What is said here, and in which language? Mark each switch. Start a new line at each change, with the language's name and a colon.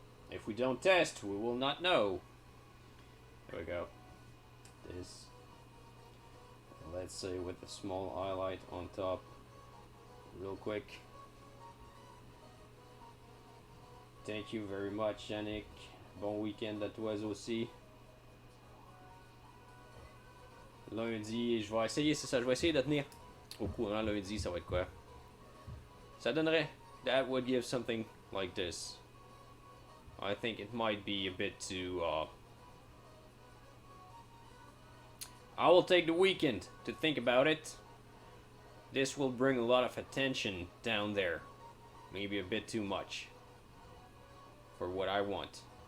English: If we don't test, we will not know. There we go. This. Let's say with a small highlight on top. Real quick. Thank you very much, Yannick.
French: Bon week-end à toi aussi. Lundi, je vais essayer, c'est ça, je vais essayer de tenir au courant lundi, ça va être quoi? Ça donnerait,
English: that would give something like this. I think it might be a bit too, I will take the weekend to think about it. This will bring a lot of attention down there. Maybe a bit too much. For what I want.